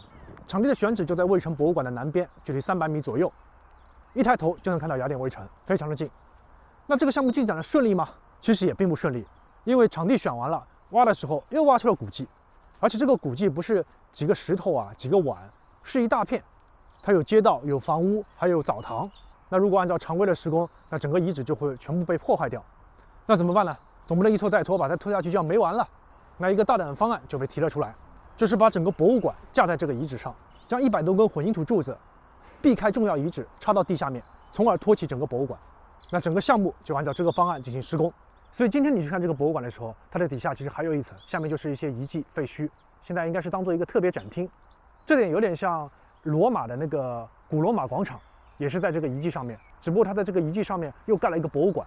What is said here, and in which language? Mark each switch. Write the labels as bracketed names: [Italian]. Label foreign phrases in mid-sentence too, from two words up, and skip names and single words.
[Chinese] 場地的選址就在衛城博物館的南邊，距離300米左右，一抬頭就能看到雅典衛城，非常的近。那這個項目進展的順利嗎？其實也並不順利，因為場地選完了，挖的時候又挖出了古蹟。而且這個古蹟不是幾個石頭啊，幾個碗，是一大片，它有街道，有房屋，還有澡堂。那如果按照常規的施工，那整個遺址就會全部被破壞掉。那怎麼辦呢？總不能一拖再拖，把它拖下去就要沒完了。那一個大膽的方案就被提了出來，就是把整個博物馆架在這個遺址上，將100多根混凝土柱子避開重要遺址，插到地下面，從而托起整個博物館。那整個項目就按照這個方案進行施工。所以今天你去看這個博物館的時候，它的底下其實還有一層，下面就是一些遺跡廢墟，現在應該是當做一個特別展廳。這點有點像羅馬的那個古羅馬廣場，也是在這個遺跡上面，只不過它在這個遺跡上面又蓋了一個博物館。